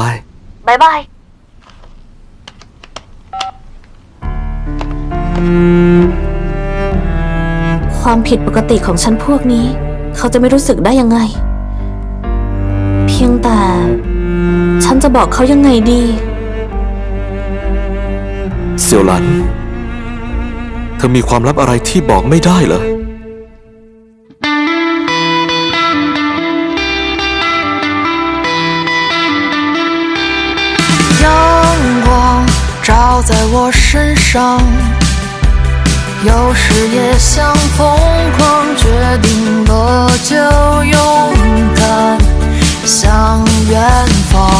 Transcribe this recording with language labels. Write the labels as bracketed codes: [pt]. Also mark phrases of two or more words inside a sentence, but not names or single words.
[th] บ๊ายบาย ความผิดปกติของฉันพวกนี้ เขาจะไม่รู้สึกได้ยังไง เพียงแต่ ฉันจะบอกเขายังไงดี เสี่ยวหลัน เธอมีความลับอะไรที่บอกไม่ได้เหรอ [zh] 阳光照在我身上，有时也想疯狂，决定了就勇敢向远方。